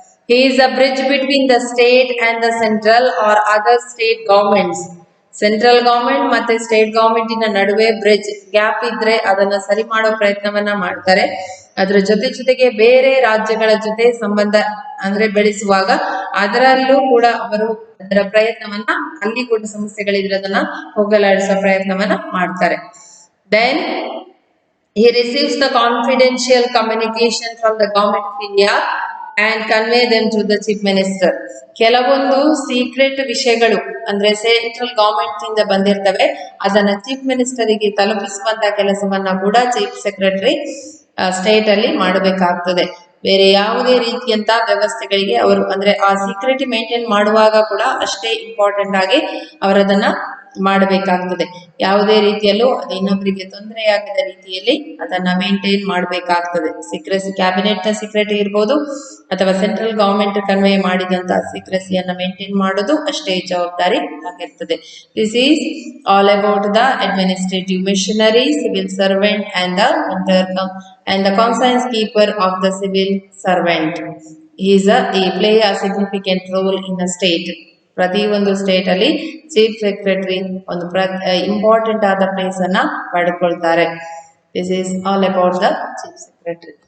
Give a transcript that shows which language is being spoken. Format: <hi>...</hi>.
<en>He is a bridge between the state and the central or other state governments.</en> <kn>Central government ಮತ್ತೆ state ಗವರ್ಮೆಂಟಿನ ನಡುವೆ bridge gap ಇದ್ರೆ ಅದನ್ನ ಸರಿ ಮಾಡೋ ಪ್ರಯತ್ನವನ್ನ ಮಾಡ್ತಾರೆ. ಅದ್ರ ಜೊತೆಗೆ ಬೇರೆ ರಾಜ್ಯಗಳ ಜೊತೆ ಸಂಬಂಧ ಅಂದ್ರೆ ಬೆಳೆಸುವಾಗ ಅದರಲ್ಲೂ ಕೂಡ ಅವರು ಅದರ ಪ್ರಯತ್ನವನ್ನ, ಅಲ್ಲಿ ಕೂಡ ಸಮಸ್ಯೆಗಳಿದ್ರೆ ಅದನ್ನ ಹೋಗಲಾಡಿಸೋ ಪ್ರಯತ್ನವನ್ನ ಮಾಡ್ತಾರೆ.</kn> <en>Then he receives the confidential communication from the government of India and convey them to the chief minister.</en> <kn>ಕೆಲವೊಂದು ಸೀಕ್ರೆಟ್ ವಿಷಯಗಳು ಅಂದ್ರೆ ಸೆಂಟ್ರಲ್ ಗವರ್ಮೆಂಟ್ ಇಂದ ಬಂದಿರ್ತವೆ, ಅದನ್ನ ಚೀಫ್ ಮಿನಿಸ್ಟರಿಗೆ ತಲುಪಿಸುವಂತ ಕೆಲಸವನ್ನ ಕೂಡ ಚೀಫ್ ಸೆಕ್ರೆಟರಿ ಸ್ಟೇಟ್ ಅಲ್ಲಿ ಮಾಡಬೇಕಾಗ್ತದೆ. ಬೇರೆ ಯಾವುದೇ ರೀತಿಯಂತ ವ್ಯವಸ್ಥೆಗಳಿಗೆ ಅವರು ಅಂದ್ರೆ ಆ ಸೀಕ್ರೆಟಿ ಮೇಂಟೈನ್ ಮಾಡುವಾಗ ಕೂಡ ಅಷ್ಟೇ ಇಂಪಾರ್ಟೆಂಟ್ ಆಗಿ ಅವರದನ್ನ ಮಾಡಬೇಕಾಗ್ತದೆ. ಯಾವುದೇ ರೀತಿಯಲ್ಲೂ ಅದು ಇನ್ನೊಬ್ಬರಿಗೆ ತೊಂದರೆಯಾಗದ ರೀತಿಯಲ್ಲಿ ಅದನ್ನ ಮೇಂಟೈನ್ ಮಾಡಬೇಕಾಗ್ತದೆ. ಸೀಕ್ರೆಸಿ ಕ್ಯಾಬಿನೆಟ್ ನ ಸೀಕ್ರೆಟಿ ಇರ್ಬೋದು ಅಥವಾ ಸೆಂಟ್ರಲ್ ಗವರ್ಮೆಂಟ್ ಕನ್ವೆ ಮಾಡಿದಂತಹ ಸೀಕ್ರೆಸಿಯನ್ನ ಮೇಂಟೈನ್ ಮಾಡೋದು ಅಷ್ಟೇ ಜವಾಬ್ದಾರಿ ಆಗಿರ್ತದೆ.</kn> <en>This is all about the administrative machinery, civil servant and the conscience keeper of the civil servant. he play a significant role in a state.</en> <kn>ಪ್ರತಿ ಒಂದು ಸ್ಟೇಟ್ ಅಲ್ಲಿ ಚೀಫ್ ಸೆಕ್ರೆಟರಿ ಒಂದು important ಆದ ಪ್ಲೇಸ್ ಅನ್ನ ಪಡ್ಕೊಳ್ತಾರೆ.</kn> <en>This is all about the chief secretary.</en>